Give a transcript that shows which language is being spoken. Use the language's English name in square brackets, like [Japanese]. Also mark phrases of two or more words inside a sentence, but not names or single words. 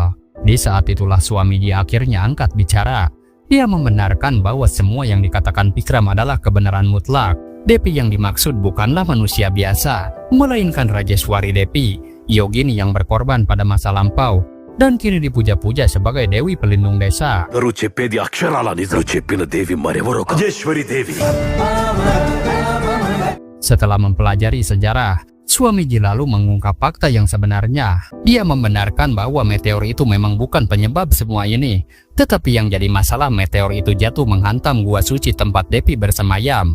[Indonesian] Di saat itulah suami dia akhirnya angkat bicara. Dia membenarkan bahwa semua yang dikatakan Pikram adalah kebenaran mutlak. Devi yang dimaksud bukanlah manusia biasa, melainkan Rajeswari Devi, yogini yang berkorban pada masa lampau dan kini dipuja-puja sebagai dewi pelindung desa. [Telugu] అందరూ చెప్పేది అక్షరాల నిజం చెప్పిన దేవి మరెవరో కాదు. రాజేశ్వరి దేవి. [Indonesian] Setelah mempelajari sejarah, suami Ji lalu mengungkap fakta yang sebenarnya. Dia membenarkan bahwa meteor itu memang bukan penyebab semua ini, tetapi yang jadi masalah meteor itu jatuh menghantam gua suci tempat Devi bersemayam.